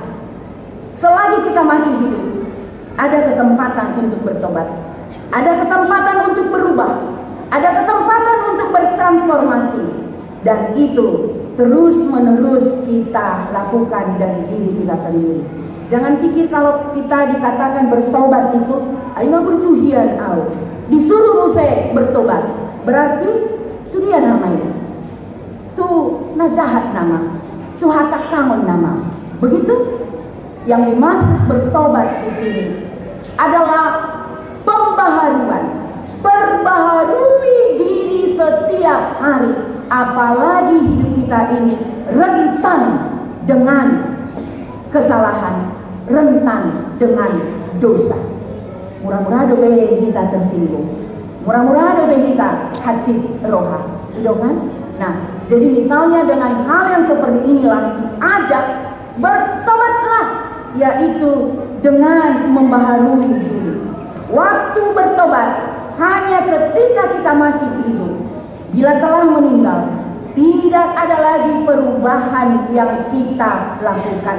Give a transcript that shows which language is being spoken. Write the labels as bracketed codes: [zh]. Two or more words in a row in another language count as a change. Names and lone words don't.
[id] Selagi kita masih hidup, ada kesempatan untuk bertobat, ada kesempatan untuk berubah, ada kesempatan untuk bertransformasi, dan itu terus menerus kita lakukan dari diri kita sendiri. Jangan pikir kalau kita dikatakan bertobat itu aina bercuhian au, disuruh muse bertobat, berarti itu dia namanya, [bbc] tu najahat nama, tu hatak tangon nama. [id] Begitu? Yang dimaksud bertobat di sini adalah pembaharuan, perbaharui diri setiap hari, apalagi hidup kita kita ini rentan dengan kesalahan, rentan dengan dosa. Murah-murah dobe kita tersinggung, murah-murah dobe kita [bbc] hacit roha, [id] gitu kan? Nah, jadi misalnya dengan hal yang seperti inilah diajak bertobatlah, yaitu dengan membaharui diri. Waktu bertobat hanya ketika kita masih hidup. Bila telah meninggal, tidak ada lagi perubahan yang kita lakukan.